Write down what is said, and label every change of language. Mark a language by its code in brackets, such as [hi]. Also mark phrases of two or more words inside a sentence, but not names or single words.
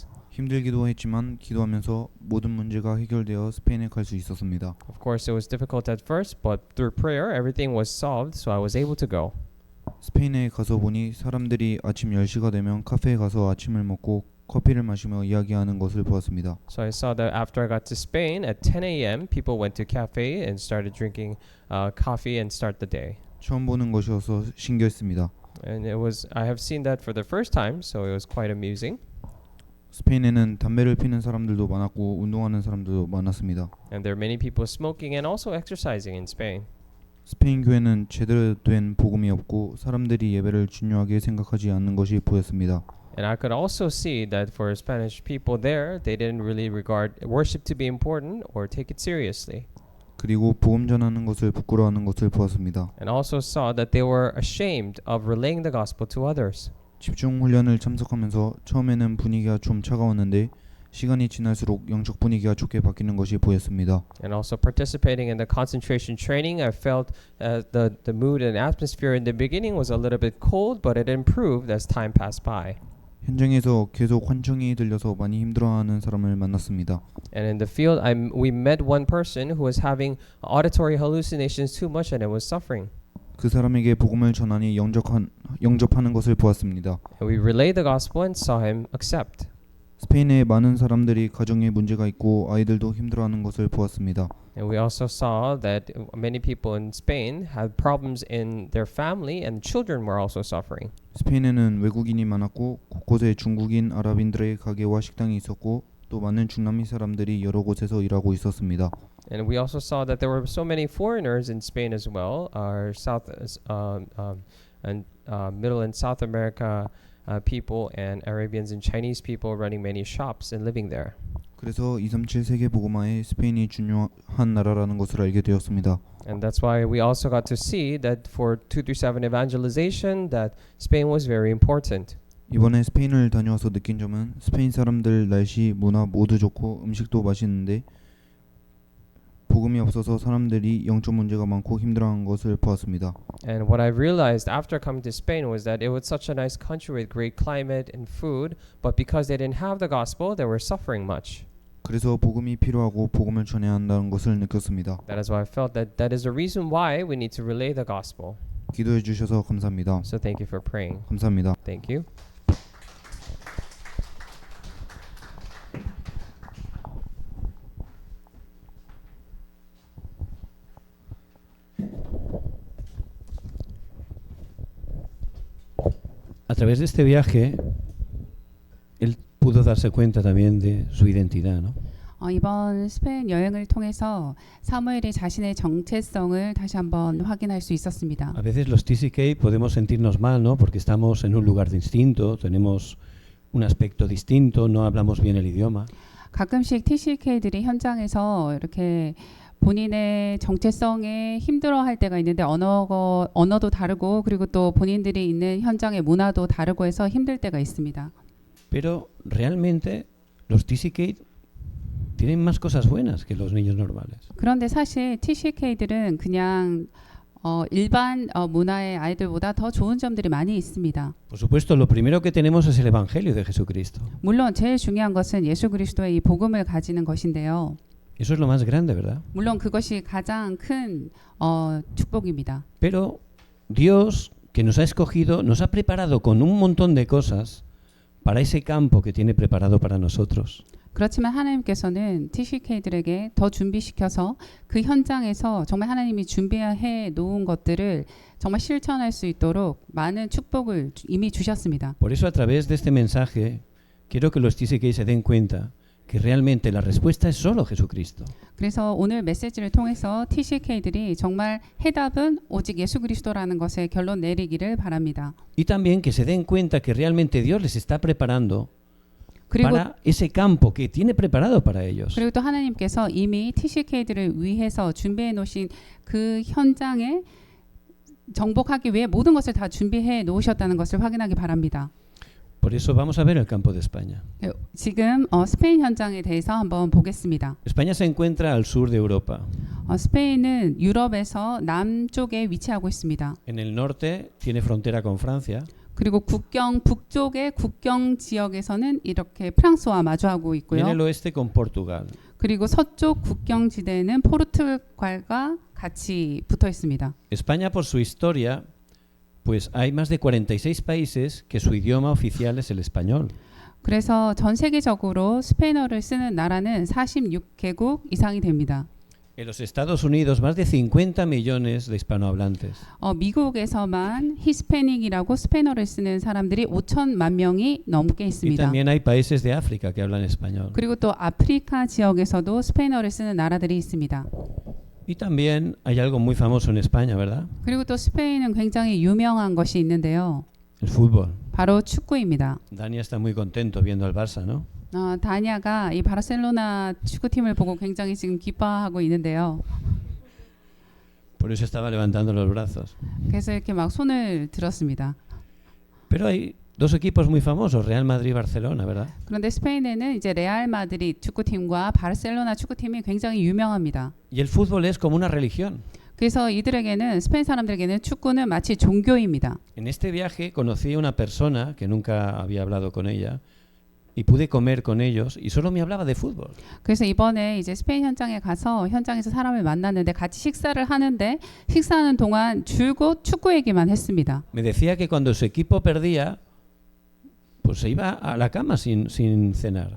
[ko] 힘들기도 했지만 기도하면서 모든 문제가 해결되어 스페인에 갈 수 있었습니다. [en] Of course, it was difficult at first, but through prayer, everything was solved, so I was able to go. [ko] 스페인에 가서 보니 사람들이 아침 10시가 되면 카페에 가서 아침을 먹고 커피를 마시며 이야기하는 것을 보았습니다. [en] So I saw that after I got to Spain at 10 a.m., people went to cafe and started drinking coffee and start the day. [ko] 처음 보는 것이어서 신기했습니다. [en] And I have seen that for the first time, so it was quite amusing. [ko] 스페인에는 담배를 피는 사람들도 많았고 운동하는 사람들도 많았습니다. [en] And there are many people smoking and also exercising in Spain. [ko] 스페인 교회는 제대로 된 복음이 없고 사람들이 예배를 중요하게 생각하지 않는 것이 보였습니다. [en] And I could also see that for Spanish people there, they didn't really regard worship to be important or take it seriously. [ko] 그리고 복음 전하는 것을 부끄러워하는 것을 보았습니다. [en] And also saw that they were ashamed of relaying the gospel to others. [ko] 집중 훈련을 참석하면서 처음에는 분위기가 좀 차가웠는데 시간이 지날수록 영적 분위기가 좋게 바뀌는 것이 보였습니다. [en] And also participating in the concentration training, I felt the mood and atmosphere in the beginning was a little bit cold, but it improved as time passed by. [ko] 현장에서 계속 환청이 들려서 많이 힘들어하는 사람을 만났습니다. [en] And in the field, we met one person who was having auditory hallucinations too much and it was suffering. [ko] 그 사람에게 복음을 전하니 영접하는 것을 보았습니다. [en] And we relayed the gospel and saw him accept. [ko] 스페인에 많은 사람들이 가정에 문제가 있고 아이들도 힘들어하는 것을 보았습니다. [en] And we also saw that many people in Spain had problems in their family and children were also suffering. [ko] 스페인에는 외국인이 많았고 곳곳에 중국인, 아랍인들의 가게와 식당이 있었고 또 많은 중남미 사람들이 여러 곳에서 일하고 있었습니다. [en] And we also saw that there were so many foreigners in Spain as well, our Middle and South America people and Arabians and Chinese people running many shops and living there. [ko] 그래서 237 세계 복음화에 스페인이 중요한 나라라는 것을 알게 되었습니다. [en] And that's why we also got to see that for 237 evangelization that Spain was very important. [ko] 이번에 스페인을 다녀와서 느낀 점은 스페인 사람들 날씨, 문화 모두 좋고 음식도 맛있는데 복음이 없어서 사람들이 영적 문제가 많고 힘들어하는 것을 보았습니다. [en] And what I realized after coming to Spain was that it was such a nice country with great climate and food, but because they didn't have the gospel, they were suffering much. [ko] 그래서 복음이 필요하고 복음을 전해야 한다는 것을 느꼈습니다. [en] That is why I felt that that is the reason why we need to relay the gospel. [ko] 기도해 주셔서 감사합니다. [en] So thank you for praying. [ko] 감사합니다. [en] Thank you. [es] A través de este viaje, él pudo darse cuenta también de su identidad, ¿no? [ko] 이번 스페인 여행을 통해서 사무엘이 자신의 정체성을 다시 한번 확인할 수 있었습니다. [es] A veces los TCK podemos sentirnos mal, ¿no? Porque estamos en un lugar distinto, tenemos un aspecto distinto, no hablamos bien el idioma. [ko] 가끔씩 TCK들이 현장에서 이렇게 본인의 정체성에 힘들어할 때가 있는데 언어도 다르고 그리고 또 본인들이 있는 현장의 문화도 다르고 해서 힘들 때가 있습니다. [es] Pero realmente los TCK tienen más cosas buenas que los niños normales. [ko] 그런데 사실 TCK들은 그냥 일반 문화의 아이들보다 더 좋은 점들이 많이 있습니다. [es] Por supuesto, lo primero que tenemos es el Evangelio de Jesucristo. [ko] 물론 제일 중요한 것은 예수 그리스도의 이 복음을 가지는 것인데요. [es] Eso es lo más grande, ¿verdad? [ko] 물론 그것이 가장 큰 축복입니다. [es] Pero Dios, que nos ha escogido, nos ha preparado con un montón de cosas para ese campo que tiene preparado para nosotros. [ko] 그렇지만 하나님께서는 TCK들에게 더 준비시켜서 그 현장에서 정말 하나님이 준비해 놓은 것들을 정말 실천할 수 있도록 많은 축복을 이미 주셨습니다. [es] Por eso a través de este mensaje quiero que los TCK se den cuenta que realmente la respuesta es solo Jesucristo. [ko] 그래서 오늘 메시지를 통해서 TCK들이 정말 해답은 오직 예수 그리스도라는 것에 결론 내리기를 바랍니다. [es] Y también que se den cuenta que realmente Dios les está preparando [ko] 그리고 [es] para ese campo que tiene preparado para ellos. [ko] 그리고 또 하나님께서 이미 TCK들을 위해서 준비해 놓으신 그 현장에 정복하기 위해 모든 것을 다 준비해 놓으셨다는 것을 확인하기 바랍니다. [es] Por eso vamos a ver el campo de España. [ko] 지금 스페인 현장에 대해서 한번 보겠습니다. [es] España se encuentra al sur de Europa. [ko] 스페인은 유럽에서 남쪽에 위치하고 있습니다. [es] En el norte tiene frontera con Francia. [ko] 그리고 북쪽의 국경 지역에서는 이렇게 프랑스와 마주하고 [es] Y [ko] 있고요. [es] en el oeste con Portugal. [ko] 그리고 서쪽 국경 지대는 포르투갈과 같이 붙어 있습니다. [es] España, por su historia, pues hay más de 46 países que su idioma oficial es el español. [ko] 그래서 전 세계적으로 스페인어를 쓰는 나라는 46개국 이상이 됩니다. [es] En los Estados Unidos, más de 50 millones de hispanohablantes. [ko] 미국에서만 히스패닉이라고 스페인어를 쓰는 사람들이 5천만 명이 넘게 [es] Y [ko] 있습니다. [es] también hay países de África que hablan español. [ko] 그리고 또 아프리카 지역에서도 스페인어를 쓰는 나라들이 있습니다. [es] Y también hay algo muy famoso en España, ¿verdad? [ko] 그리고 또 스페인은 굉장히 유명한 것이 있는데요. [es] El fútbol. [ko] 바로 축구입니다. [es] Dani está muy contento viendo al Barça, ¿no? [ko] 다니아가 이 바르셀로나 축구팀을 보고 굉장히 지금 기뻐하고 있는데요. [es] Por eso estaba levantando los brazos. [ko] 그래서 이렇게 막 손을 들었습니다. [es] Pero hay dos equipos muy famosos, Real Madrid y Barcelona, ¿verdad? [ko] 그런데 스페인에는 이제 레알 마드리드 축구팀과 바르셀로나 축구팀이 굉장히 유명합니다. [es] Y el fútbol es como una religión. [ko] 그래서 이들에게는 스페인 사람들에게는 축구는 마치 종교입니다. [es] En este viaje conocí a una persona que nunca había hablado con ella y pude comer con ellos y solo me hablaba de fútbol. [ko] 그래서 이번에 이제 스페인 현장에 가서 현장에서 사람을 만났는데 같이 식사를 하는데 식사하는 동안 줄곧 축구 얘기만 했습니다. [es] Me decía que cuando su equipo perdía, pues se iba a la cama sin cenar.